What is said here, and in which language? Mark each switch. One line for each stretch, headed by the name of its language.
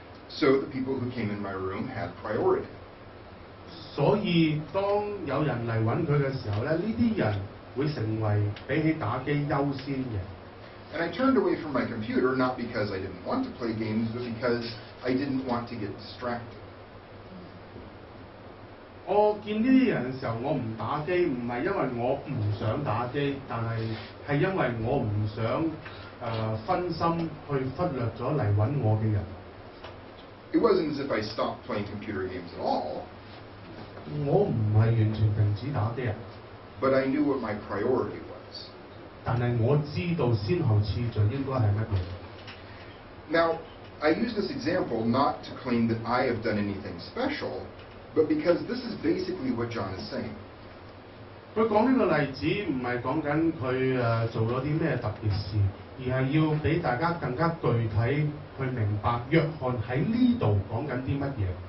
English: So the people who came in my room had priority.
Cantonese: 所以當有人嚟揾佢嘅時候咧，呢啲人會成為比起打機優先嘅。
English: And I turned away from my computer not because I didn't want to play games, but because I didn't want to get distracted.
Cantonese: 我見呢啲人嘅時候，我唔打機，唔係因為我唔想打機，但係因為我唔想分心去忽略咗嚟揾我嘅人。
English: It wasn't as if I stopped playing computer games at all.
Cantonese: 我唔係完全停止打機啊。
English: But I knew what my priority was.
Cantonese: 但係我知道先後次序應該係乜嘢。
English: Now, I use this example not to claim that I have done anything special, but because this is basically what John is saying.
Cantonese: 佢講呢個例子唔係講緊佢做咗啲咩特別事，而係要俾大家更加具體去明白約翰喺呢度講緊啲乜嘢。